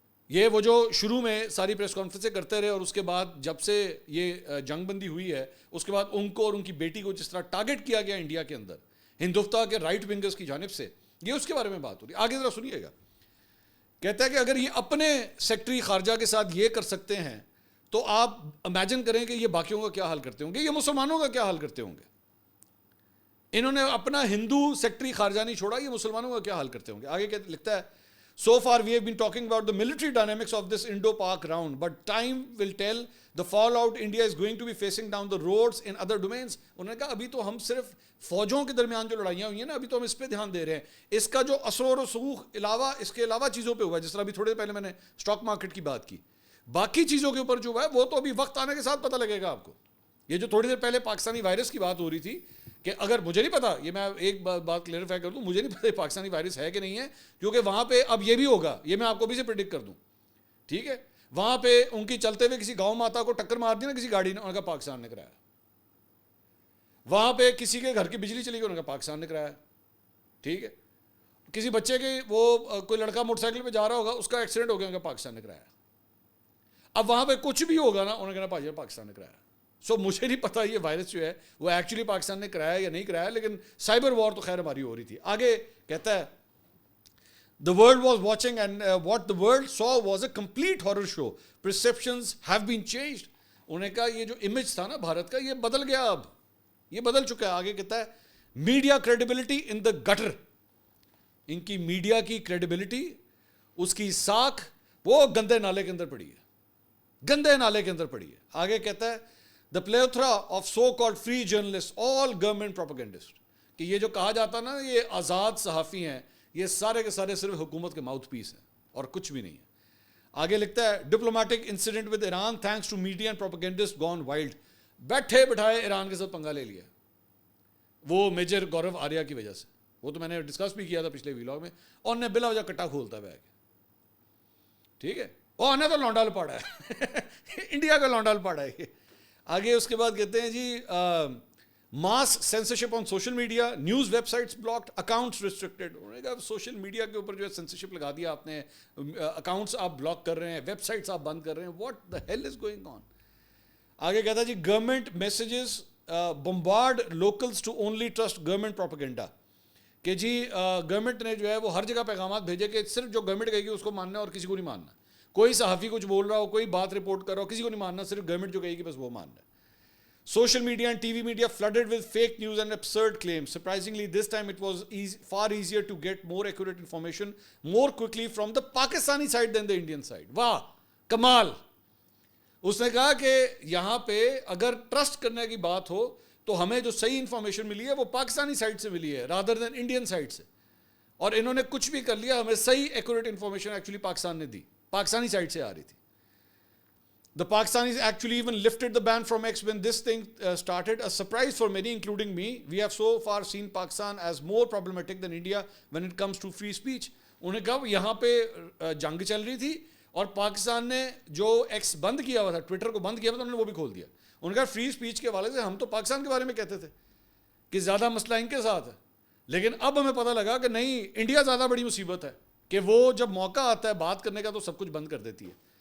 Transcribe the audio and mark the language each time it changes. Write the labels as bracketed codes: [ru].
[ur] یہ وہ جو شروع میں ساری پریس کانفرنسیں کرتے رہے, اور اس کے بعد جب سے یہ جنگ بندی ہوئی ہے اس کے بعد ان کو اور ان کی بیٹی کو جس طرح ٹارگٹ کیا گیا انڈیا کے اندر ہندوستان کے رائٹ ونگرز کی جانب سے, یہ اس کے بارے میں بات ہو رہی ہے. آگے ذرا سنیے گا. کہتا ہے کہ اگر یہ اپنے سیکٹری خارجہ کے ساتھ یہ کر سکتے ہیں تو آپ امیجن کریں کہ یہ باقیوں کا کیا حال کرتے ہوں گے, یہ مسلمانوں کا کیا حال کرتے ہوں گے. انہوں نے اپنا ہندو سیکٹری خارجہ نہیں چھوڑا, یہ مسلمانوں کا کیا حال کرتے ہوں گے. آگے لکھتا ہے [en] So far we have been talking about the military dynamics of this Indo-Pak round, but time will tell the fallout India is going to be facing down the roads in other domains. [ur] انہوں نے کہا ابھی تو ہم صرف فوجوں کے درمیان جو لڑائیاں ہوئی ہیں نا, ابھی تو ہم اس پہ دھیان دے رہے ہیں. اس کا جو اثر و رسوخ علاوہ اس کے علاوہ چیزوں پہ ہوا ہے, جس طرح ابھی تھوڑے پہلے میں نے اسٹاک مارکیٹ کی بات کی, باقی چیزوں کے اوپر جو ہوا ہے وہ تو ابھی وقت آنے کے ساتھ پتہ لگے گا آپ کو. یہ جو تھوڑی دیر پہلے پاکستانی وائرس کی بات ہو رہی تھی, کہ اگر مجھے نہیں پتا, یہ میں ایک بات کلیئرفائی کر دوں, مجھے نہیں پتا پاکستانی وائرس ہے کہ نہیں ہے, کیونکہ وہاں پہ اب یہ بھی ہوگا, یہ میں آپ کو بھی سے پریڈکٹ کر دوں, ٹھیک ہے. وہاں پہ ان کی چلتے ہوئے کسی گاؤں ماتا کو ٹکر مار دی نا کسی گاڑی نے, ان کا پاکستان نے کرایا. وہاں پہ کسی کے گھر کی بجلی چلی گئی, ان کا پاکستان نے کرایا, ٹھیک ہے. کسی بچے کے وہ کوئی لڑکا موٹر سائیکل پہ جا رہا ہوگا, اس کا ایکسیڈنٹ ہو گیا, ان کا پاکستان نے کرایا. اب وہاں پہ کچھ بھی ہوگا نا, انہوں نے کہنا بھائی پاکستان نے کرایا. سو مجھے نہیں پتا یہ وائرس جو ہے وہ ایکچولی پاکستان نے کرایا یا نہیں کرایا, لیکن سائبر وار تو خیر ہماری ہو رہی تھی. آگے کہتا ہے [en] The world was watching and what the world saw was a complete horror show. Perceptions have been changed. [ur] انہوں نے کہا یہ جو امیج تھا نا بھارت کا, یہ بدل گیا, اب یہ بدل چکا ہے. آگے کہتا ہے [en] Media credibility in the gutter. [ur] ان کی میڈیا کی کریڈیبلٹی, اس کی ساکھ وہ گندے نالے کے اندر پڑی ہے, گندے نالے کے اندر پڑی ہے. آگے کہتا ہے [en] the plethora of so called free journalists, all government propagandists. [ur] کہ یہ جو کہا جاتا نا یہ آزاد صحافی ہیں, یہ سارے کے سارے صرف حکومت کے ماؤتھ پیس ہیں اور کچھ بھی نہیں ہے. آگے لکھتا ہے [en] Diplomatic incident with Iran thanks to media and propagandist gone wild. [ur] بیٹھے بٹھائے ایران کے ساتھ پنگا لے لیا, وہ میجر گورو آریہ کی وجہ سے. وہ تو میں نے ڈسکس بھی کیا تھا پچھلے ویلاگ میں, اور نے بلا وجہ کٹا کھولتا بیگ, ٹھیک ہے. اور نے تو لونڈال پاڑا ہے, انڈیا کا لونڈال پاڑا ہے یہ. آگے اس کے بعد کہتے ہیں جی [en] Mass censorship on social media, news websites blocked, accounts restricted. [ur] انہوں نے کہا سوشل میڈیا کے اوپر جو ہے سینسرشپ لگا دیا آپ نے, اکاؤنٹس آپ بلاک کر رہے ہیں, ویب سائٹس آپ بند کر رہے ہیں, [en] What the hell is going on. [ur] آگے کہتا ہے جی [en] Government messages bombard locals to only trust government propaganda. [ur] کہ جی گورنمنٹ نے جو ہے وہ ہر جگہ پیغامات بھیجے کہ صرف جو گورنمنٹ کہے گی اس کو ماننا ہے اور کسی کو نہیں ماننا. کوئی صحافی کچھ بول رہا ہو, کوئی بات رپورٹ کر رہا ہو, کسی کو نہیں ماننا, صرف گورنمنٹ جو کہے گی بس وہ ماننا ہے. [en] Social media and TV media flooded with fake news and absurd claims. Surprisingly, this time it was far easier to get more accurate information more quickly from the Pakistani side than the Indian side. [ur] واہ کمال. اس نے کہا کہ یہاں پہ اگر trust کرنے کی بات ہو تو ہمیں جو صحیح انفارمیشن ملی ہے وہ پاکستانی سائڈ سے ملی ہے رادر دین انڈین سائڈ سے, اور انہوں نے کچھ بھی کر لیا, ہمیں صحیح ایکوریٹ انفارمیشن ایکچولی پاکستان نے دی, پاکستانی سائڈ سے آ رہی تھی. [en] The Pakistanis actually even lifted the ban from X when this thing started, a surprise for many, including me. We have so far seen Pakistan as more problematic than India when it comes to free speech. [ur] انہوں نے کہا یہاں پہ جنگ چل رہی تھی اور پاکستان نے جو ایکس بند کیا ہوا تھا, ٹویٹر کو بند کیا ہوا تھا, انہوں نے وہ بھی کھول دیا. انہوں نے کہا فری اسپیچ کے حوالے سے ہم تو پاکستان کے بارے میں کہتے تھے کہ زیادہ مسئلہ ان کے ساتھ ہے, لیکن اب ہمیں پتہ لگا کہ نہیں, انڈیا زیادہ بڑی مصیبت ہے کہ وہ جب موقع آتا ہے بات کرنے کا تو سب کچھ بند کر دیتی ہے.